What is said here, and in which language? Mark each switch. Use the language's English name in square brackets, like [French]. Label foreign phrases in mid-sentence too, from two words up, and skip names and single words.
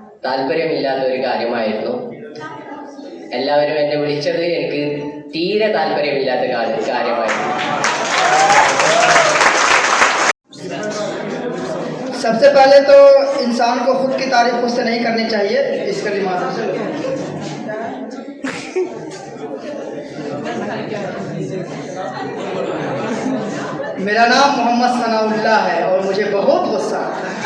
[Malayalam] താല്പര്യമില്ലാത്ത ഒരു കാര്യമായിരുന്നു. എല്ലാവരും എന്നെ വിളിച്ചത് എനിക്ക് തീരെ താല്പര്യമില്ലാത്ത കാര്യമായിരുന്നു. [Hindi] सबसे पहले तो इंसान को खुद की तारीफ खुद से नहीं करनी चाहिए, इसके दिमाग से मेरा नाम मोहम्मद सनाउल्लाह है और मुझे बहुत गुस्सा आता है।